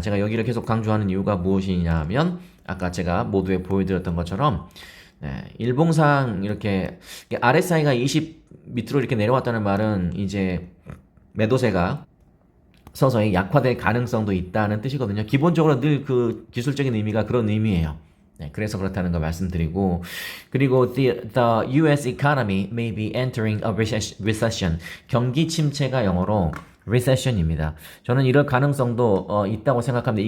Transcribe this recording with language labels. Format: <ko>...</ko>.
<ko>제가 여기를 계속 강조하는 이유가 무엇이냐면 아까 제가 모두에 보여드렸던 것처럼 일봉상 이렇게 RSI가 20 밑으로 이렇게 내려왔다는 말은 이제 매도세가 서서히 약화될 가능성도 있다는 뜻이거든요. 기본적으로 늘 그 기술적인 의미가 그런 의미예요. 그래서 그렇다는 걸 말씀드리고 그리고</ko> <en>the US economy may be entering a recession.</en> <ko>경기 침체가 영어로 recession입니다. 저는 이럴 가능성도 있다고 생각합니다.</ko>